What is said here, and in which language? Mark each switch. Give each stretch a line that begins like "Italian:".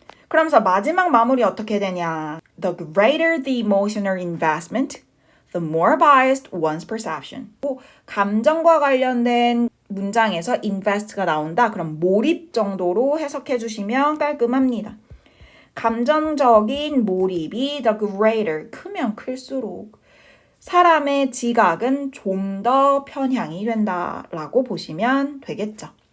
Korean: 그러면서 마지막 마무리 어떻게 되냐?
English: The greater the emotional investment, the more biased one's perception.
Korean: 감정과 관련된 문장에서 invest가 나온다. 그럼 몰입 정도로 해석해 주시면 깔끔합니다. 감정적인 몰입이 the greater, 크면 클수록 사람의 지각은 좀 더 편향이 된다라고 보시면 되겠죠.